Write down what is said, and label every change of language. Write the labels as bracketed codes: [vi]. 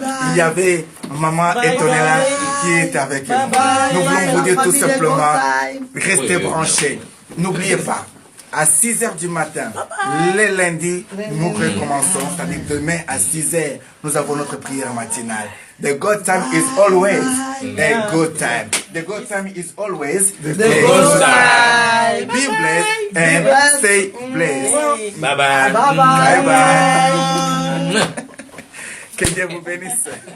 [fr] Il y avait Maman Etonela qui était avec nous. Nous voulons vous dire tout simplement, restez branchés. N'oubliez pas, à 6h du matin, les lundis, nous recommençons. C'est-à-dire demain à 6h, nous avons notre prière matinale. [en] The good time is always a good time. The good time is always a good time. Be blessed and stay blessed. Bye bye. Bye bye. [fr] Que Dieu vous bénisse.